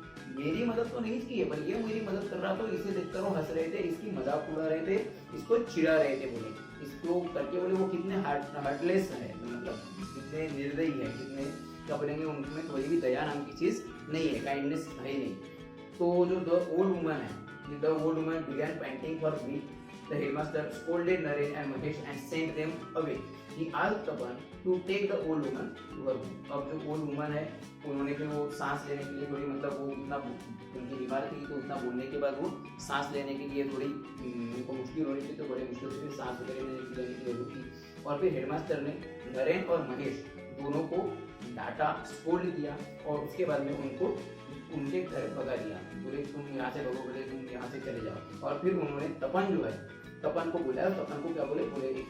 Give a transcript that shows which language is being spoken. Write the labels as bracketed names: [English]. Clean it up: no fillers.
[Hindi] मेरी मदद तो नहीं की है, पर ये मेरी मदद कर रहा, तो इसे देखकर वो हंस रहे थे, इसकी मजाक उड़ा रहे थे, इसको चिढ़ा रहे थे, बोले इसको करके बोले वो कितने हार्टलेस है, मतलब कितने निर्दयी है, कितने क्या बोलेंगे, उनमें कोई भी दया नाम की चीज नहीं है, काइंडनेस है ही नहीं। [English] तो जो the old woman है, the old woman began painting for me. The headmaster scolded Naren and Mahesh and sent them away. He asked Tapan to take the old woman to her room. [Hindi] अब जो old woman है, उन्होंने फिर वो सांस लेने के लिए थोड़ी, मतलब वो इतना उनकी बीमार थी, तो उतना बोलने के बाद वो सांस लेने के लिए थोड़ी उनको मुश्किल हो रही थी, तो बड़े मुश्किल से फिर सांस वगैरह लेने के लिए रुकी। और फिर हेडमास्टर ने नरेन और महेश दोनों को डांटा, स्कोल्ड किया और उसके बाद में उनको उनके घर भगा दिया, बोले तुम यहाँ से भगो, बोले तुम यहाँ से चले जाओ। और फिर उन्होंने तपन जो है, तपन को बुलाया, तपन को क्या बोले, बोले एक